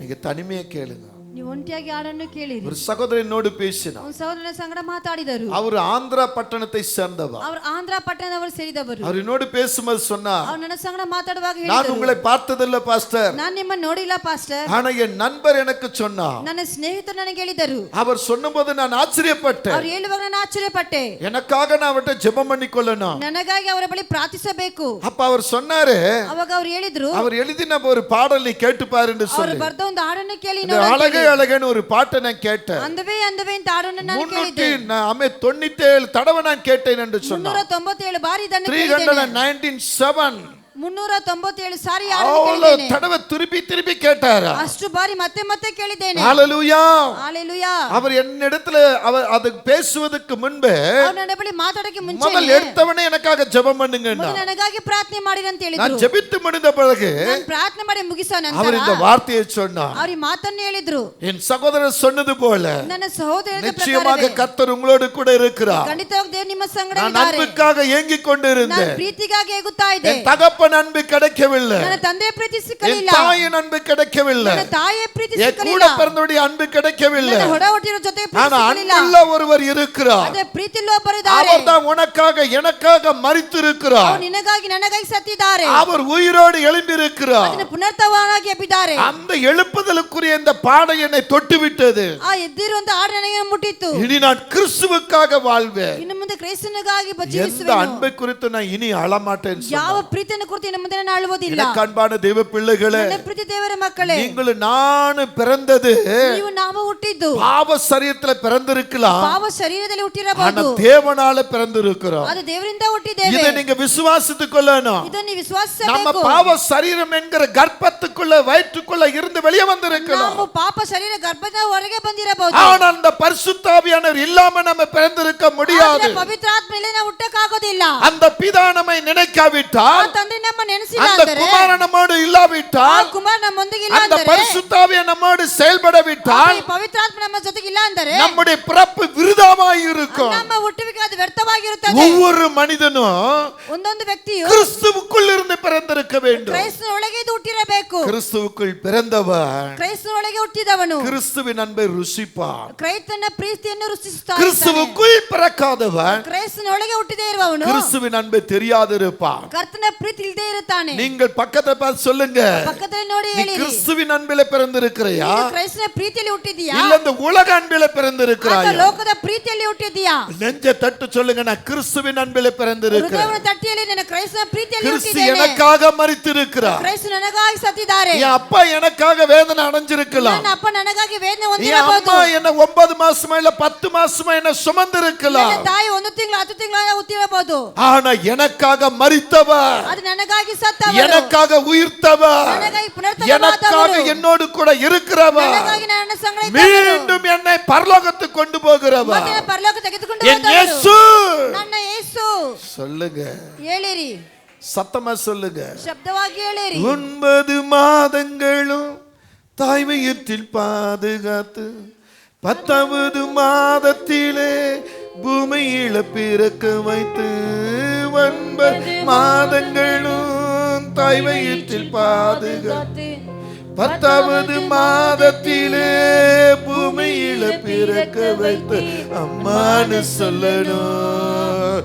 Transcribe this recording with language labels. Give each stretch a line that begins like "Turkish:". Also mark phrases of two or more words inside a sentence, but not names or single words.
Tamil: தனிமையை கேளுங்க.
Kannada: ನೀವು ಒಂಟಿಯಾಗಿ ಹಾಡನ್ನು ಕೇಳಿರಿ.
Tamil: ஒரு சகோதரனோடு பேசினார்.
Kannada: ಒಂದು ಸಹೋದರನ ಸಂಗಡ ಮಾತಾಡಿದರು.
Tamil: அவர் ஆந்திரா பட்டணத்தை சேர்ந்தவர்.
Kannada: ಅವರು ಆಂಧ್ರ ಪಟ್ಟಣದವರು ಸೇರಿದವರು.
Tamil: அவர் என்னோடு பேசும்போது சொன்னார்,
Kannada: ಅವರು ನನ್ನ ಸಂಗಡ ಮಾತಾಡುವಾಗ
Tamil: நான்
Kannada: ಹೇಳಿದರು,
Tamil: உங்களை பார்த்ததில்லை பாஸ்டர்,
Kannada: ನಾನು ನಿಮ್ಮನ್ನು ನೋಡಿಲ್ಲ ಪಾಸ್ಟರ್.
Tamil: ஆனா என் நண்பர் எனக்கு சொன்னார்.
Kannada: ನನ್ನ ಸ್ನೇಹಿತರು ನನಗೆ ಹೇಳಿದರು.
Tamil: அவர் சொன்னபோது நான் ஆச்சரியப்பட்டேன்.
Kannada: ಅವರು ಹೇಳುವಾಗ ನಾನು ಆಶ್ಚರ್ಯಪಟ್ಟೆ.
Tamil: எனக்காக நான் அவர்கிட்ட ஜெபம் பண்ணிக்கொள்ளணும்.
Kannada: ನನಗಾಗಿ ಅವರ ಬಳಿ ಪ್ರಾರ್ಥಿಸಬೇಕು.
Tamil: அப்ப அவர் சொன்னாரு,
Kannada: ಅವಾಗ ಅವರು ಹೇಳಿದ್ರು,
Tamil: அவர் எழுதின ஒரு பாடல் நீ கேட்டு பாரு என்று
Kannada: ಅವರು
Tamil: சொல்லி
Kannada: ಬರೆದ ಒಂದು ಹಾಡನ್ನು ಕೇಳಿ
Tamil: இந்த அழகே அழகேன்னு ஒரு பாட்டை நான் கேட்டேன்.
Kannada: ಅಂದವೇ ಅಂದವೇ ಅಂತ ಹಾಡನ್ನು ನಾನು ಕೇಳಿದೆ.
Tamil: 397 தடவை நான் கேட்டேன் என்று சொன்னார்.
Kannada: 397 ಬಾರಿ ಇದನ್ನು ಕೇಳಿದ್ದೇನೆ. 397 397 ಸಾರಿ
Tamil: அவ்வளவு தடவை திருப்பி திருப்பி கேட்டாரா?
Kannada: ಅಷ್ಟು ಬಾರಿ ಮತ್ತೆ ಮತ್ತೆ ಕೇಳಿದ್ದೇನೆ.
Tamil: ஹalleluya. ஹalleluya. அவர் என்னிடத்துல அவர் அது பேசுவதற்கு முன்பே
Kannada: அவர் ನನ್ನ ಬಳಿ ಮಾತಾಡಕ್ಕೆ ಮುಂಚೆ
Tamil: முதல் எடுத்தவனே எனக்காக ஜெபம் பண்ணுங்கன்னா
Kannada: ನನಗಾಗಿ ಪ್ರಾರ್ಥನೆ ಮಾಡಿರಿ ಅಂತ ಹೇಳಿದ್ರು.
Tamil: நான் ஜெபித்து முடிந்த பிறகு
Kannada: ನಾನು ಪ್ರಾರ್ಥನೆ ಮಾಡಿ ಮುಗಿಸೋ ನಂತರ
Tamil: அவர் இந்த வார்த்தையை சொன்னார்.
Kannada: ಅವರು ಈ ಮಾತನ್ನು ಹೇಳಿದ್ರು.
Tamil: என் சகோதரர் சொன்னது போல
Kannada: ನನ್ನ ಸಹೋದರರ
Tamil: நிச்சயமாக கர்த்தர் உங்களோடு கூட இருக்கிறார்.
Kannada: ಖಂಡಿತವಾಗಿ ದೇವರು ನಿಮ್ಮ ಸಂಗಡ
Tamil: நான்
Kannada: ಇದ್ದಾರೆ.
Tamil: அன்புக்காக ஏங்கிக் கொண்டிருந்தேன்.
Kannada: ನಾನು ಪ್ರೀತಿಗಾಗಿ ಏಗುತ್ತಾ ಇದ್ದೆ.
Tamil: என் தகப்பன் அன்பு கிடைக்கவில்லை.
Kannada: ನನ್ನ ತಂದೆಯ ಪ್ರೀತಿ
Tamil: என்
Kannada: ಸಿಕ್ಕಲಿಲ್ಲ.
Tamil: தாயின் அன்பு கிடைக்கவில்லை.
Kannada: ನನ್ನ ತಾಯಿಯ ಪ್ರೀತಿ
Tamil: என்
Kannada: ಸಿಕ್ಕಲಿಲ್ಲ.
Tamil: கூட பிறந்தவருடைய அன்பு கிடைக்கவில்லை.
Kannada: ನನ್ನ ಹೊಡ ಹುಟ್ಟಿರೋ ಜೊತೆ ಪ್ರೀತಿ
Tamil: ஆனா
Kannada: ಸಿಕ್ಕಲಿಲ್ಲ.
Tamil: அன்புள்ள ஒருவர் இருக்கிறார்.
Kannada: ಅದೇ ಪ್ರೀತಿಯಲ್ಲಿ ಒಬ್ಬರು ಇದ್ದಾರೆ.
Tamil: அவர் தான் உனக்காக எனக்காக மரித்திருக்கிறார்.
Kannada: ಅವರು ನಿನಗಾಗಿ ನನಗಾಗಿ ಸತ್ತಿದ್ದಾರೆ.
Tamil: அவர் உயிரோடு எழும்பியிருக்கிறார்.
Kannada: ಅದನ್ನು ಪುನರ್ತವನಾಗಿ ಎಬ್ಬಿದ್ದಾರೆ.
Tamil: அந்த எழுப்புதலுக்குரிய இந்த பாடை என்னை தொட்டு விட்டது.
Kannada: ಆ ಎದ್ದಿರುವಂತ ಹಾಡು ನನಗೆ ಮುಟ್ಟಿತ್ತು.
Tamil: இனி நான் கிறிஸ்துவுக்காக வாழ்வேன்.
Kannada: ಇನ್ನು ಮುಂದೆ ಕ್ರಿಸ್ತನಿಗಾಗಿ
Tamil: எந்த
Kannada: ಜೀವಿಸುವೆನು.
Tamil: அன்பை குறித்து நான் இனி அழமாட்டேன்.
Kannada: ಯಾವ ಪ್ರೀತಿಯನ್ನು ಕುರಿತು ಇನ್ನು ಮುಂದೆ ನಾನು ಅಳುವುದಿಲ್ಲ.
Tamil: எனக்கு அன்பான தேவ பிள்ளைகளே,
Kannada: ನನ್ನ ಪ್ರೀತಿ ದೇವರ ಮಕ್ಕಳೇ,
Tamil: நீங்கள் நான் பிறந்தது
Kannada: ನೀವು ನಾವು ಹುಟ್ಟಿದ್ದು
Tamil: பாவ சரீரத்துல பிறந்திருக்கலாம்.
Kannada: ಪಾಪ ಶರೀರದಲ್ಲಿ
Tamil: ஆனா
Kannada: ಹುಟ್ಟಿರಬಹುದು.
Tamil: தேவனால பிறந்திருக்கிறோம்.
Kannada: ಅದು ದೇವರಿಂದ ಹುಟ್ಟಿದ್ದೇವೆ.
Tamil: இதை நீங்க விசுவாசித்துக் கொள்ளணும்.
Kannada: ಇದನ್ನು
Tamil: நம்ம
Kannada: ವಿಶ್ವಾಸಿಸಬೇಕು.
Tamil: பாவ சரீரம் என்கிற கர்ப்பத்துக்குள்ள வயிற்றுக்குள்ள இருந்து வெளியே வந்திருக்கலாம்.
Kannada: ನಾವು ಪಾಪ ಶರೀರ ಗರ್ಭದ ಹೊರಗೆ ಬಂದಿರಬಹುದು.
Tamil: ஆனா அந்த பரிசுத்த ஆவியானவர் இல்லாம நம்ம பிறந்திருக்க முடியாது.
Kannada: ಆದರೆ ಪವಿತ್ರ ಆತ್ಮ ಇಲ್ಲದೆ ನಾವು ಹುಟ್ಟಕ್ಕಾಗೋದಿಲ್ಲ.
Tamil: அந்த பிதா நம்மை நினைக்காவிட்டால்,
Kannada: ಆ ತಂದೆ ನಮ್ಮ ನೆನೆಸಿಲ್ಲ
Tamil: அந்த
Kannada: ಅಂದರೆ,
Tamil: குமார நம்மோடு
Kannada: ಆ
Tamil: இல்லாவிட்டால்,
Kannada: ಕುಮಾರ ನಮ್ಮೊಂದಿಗೆ ಇಲ್ಲ
Tamil: அந்த
Kannada: ಅಂದರೆ,
Tamil: பரிசுத்த ஆவியானவர் நம்மோடு செயல்படவிட்டால்
Kannada: ಈ ಪವಿತ್ರ ಆತ್ಮ ನಮ್ಮ ಜೊತೆಗೆ ಇಲ್ಲ ಅಂದರೆ
Tamil: நம்முடைய பிறப்பு விருதாவாய் இருக்கும்.
Kannada: ನಮ್ಮ ಹುಟ್ಟುವಿಕೆ ಅದು ವ್ಯರ್ಥವಾಗಿರುತ್ತದೆ.
Tamil: ஒவ்வொரு மனிதனும்
Kannada: ಒಂದೊಂದು ವ್ಯಕ್ತಿಯು
Tamil: கிறிஸ்துவுக்குள் இருந்து பிறந்திருக்க வேண்டும்.
Kannada: ಕ್ರೈಸ್ತನ ಒಳಗೆ ಇದು ಹುಟ್ಟಿರಬೇಕು.
Tamil: கிறிஸ்துவுக்குள் பிறந்தவன்
Kannada: ಕ್ರೈಸ್ತನ ಒಳಗೆ ಹುಟ್ಟಿದವನು
Tamil: கிறிஸ்துவின் அன்பை ருசிப்பான்.
Kannada: ಕ್ರೈಸ್ತನ ಪ್ರೀತಿಯನ್ನು ರುಚಿಸುತ್ತಾನೆ.
Tamil: கிறிஸ்துவுக்குள் பிறக்காதவன்
Kannada: ಕ್ರೈಸ್ತನ ಒಳಗೆ ಹುಟ್ಟಿದೇ ಇರುವವನು
Tamil: கிறிஸ்துவின் அன்பை தெரியாதிருப்பான்.
Kannada: ಕರ್ತನ ಪ್ರೀತಿ ಇಲ್ಲದೆ ಇರುತ್ತಾನೆ.
Tamil: நீங்கள் பக்கத்தை பார்த்து சொல்லுங்க,
Kannada: ಪಕ್ಕದಲ್ಲಿ ನೋಡಿ
Tamil: நீ
Kannada: ಹೇಳಿ,
Tamil: கிறிஸ்துவின் அன்பிலே பிறந்திருக்கிறையா,
Kannada: ಕ್ರೈಸ್ತನ ಪ್ರೀತಿಯಲ್ಲಿ ಹುಟ್ಟಿದೀಯಾ
Tamil: இல்ல இந்த உலக அன்பிலே
Kannada: ಅಥವಾ
Tamil: பிறந்திருக்கிறாயா?
Kannada: ಲೋಕದ ಪ್ರೀತಿಯಲ್ಲಿ ಹುಟ್ಟಿದೀಯಾ?
Tamil: நெஞ்ச தட்டு சொல்லுங்க, நான் கிறிஸ்துவின் அன்பிலே பிறந்திருக்கிறேன்.
Kannada: ಹೃದಯವನ್ನು ತಟ್ಟಿಯಲ್ಲಿ ನನ್ನ ಕ್ರೈಸ್ತನ ಪ್ರೀತಿಯಲ್ಲಿ
Tamil: கிறிஸ்து
Kannada: ಹುಟ್ಟಿದ್ದೇನೆ.
Tamil: எனக்காக மரித்திருக்கிறார்.
Kannada: ಕ್ರೈಸ್ತ ನನಗಾಗಿ ಸತ್ತಿದ್ದಾರೆ.
Tamil: என் அப்பா எனக்காக வேதனை அடைஞ்சிருக்கலாம்.
Kannada: ನನ್ನ ಅಪ್ಪ ನನಗಾಗಿ ವೇದನೆ
Tamil: என்
Kannada: ಹೊಂದಿರಬಹುದು.
Tamil: அம்மா என்ன 9 மாசமா இல்ல 10 மாசமா என்ன சுமந்திருக்கலாம்.
Kannada: ನನ್ನ ತಾಯಿ 1 ತಿಂಗಳು 10 ತಿಂಗಳ ಹುಟ್ಟಿರಬಹುದು.
Tamil: ஆனா எனக்காக மரித்தவர்,
Kannada: ಅದು ನನಗಾಗಿ ಸತ್ತವರು,
Tamil: எனக்காக உயிர்த்தவர்,
Kannada: ನನಗಾಗಿ
Tamil: எனக்காக
Kannada: ಪುನರ್ತನಾದವರು,
Tamil: என்னோடு கூட இருக்கிறவர்,
Kannada: ನನಗಾಗಿ ನನ್ನ ಸಂಗಡ ಇದ್ದವರು,
Tamil: மீண்டும் என்னை பரலோகத்துக்கு கொண்டு போகிறவர்
Kannada: ಮತ್ತೆ ನನ್ನ ಪರಲೋಕ ತೆಗೆದುಕೊಂಡು
Tamil: என்
Kannada: ಹೋದವರು.
Tamil: இயேசு.
Kannada: ನನ್ನ ಯೇಸು.
Tamil: சொல்லுங்க,
Kannada: ಹೇಳಿರಿ,
Tamil: சத்தமா சொல்லுங்க.
Kannada: ಶಬ್ದವಾಗಿ ಹೇಳಿರಿ.
Tamil: 9 மாதங்களும் தாய் வயிற்றில் பாதுகாத்து 10வது மாதத்திலே பூமியில பிறக்க வைத்து 9 மாதங்களும் தாய் வயிற்றில் பாதுகாத்து 10வது மாதத்திலே பூமியில பிறக்க வைத்து அம்மான்னு சொல்லணும்.